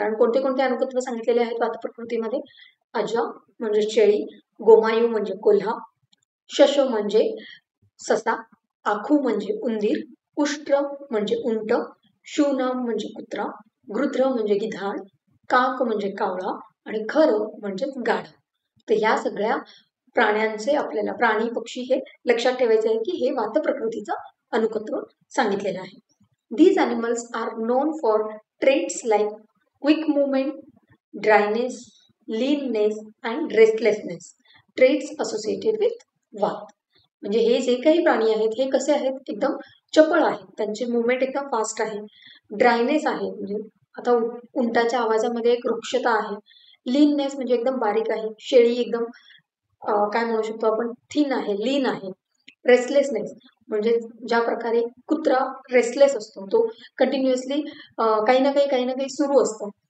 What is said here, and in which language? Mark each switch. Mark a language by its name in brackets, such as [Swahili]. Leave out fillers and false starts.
[Marathi] कारण कोणते कोणते अनुकत्व सांगितलेले आहेत वात प्रकृतीमध्ये, अजा म्हणजे शेळी, गोमायू म्हणजे कोल्हा, शश म्हणजे ससा, आखू म्हणजे उंदीर, उष्ट्र म्हणजे उंट, शूनाम म्हणजे कुत्रा, गृध्र म्हणजे गिधाड, काक म्हणजे कावळा आणि खर म्हणजे गाढव. तर ह्या सगळ्या प्राण्यांचे आपल्याला प्राणी पक्षी हे लक्षात ठेवायचे आहे की हे वात प्रकृतीचं अनुकत्व सांगितलेलं आहे. [English] These animals are known for traits like quick movement, dryness, leanness and restlessness. Traits associated with vata. [Marathi] म्हणजे हे जे काही प्राणी आहेत हे कसे आहेत, एकदम चपळ आहेत, त्यांची मुवमेंट एकदम फास्ट आहे, ड्रायनेस आहे म्हणजे आता उंटाच्या आवाजामध्ये एक वृक्षता आहे, लीननेस म्हणजे एकदम बारीक आहे, शेळी एकदम काय म्हणू शकतो आपण थिन आहे, लीन आहे, रेस्टलेसनेस म्हणजे ज्या प्रकारे कुत्रा रेस्टलेस असतो, तो कंटिन्युअसली काही ना काही सुरू असतं.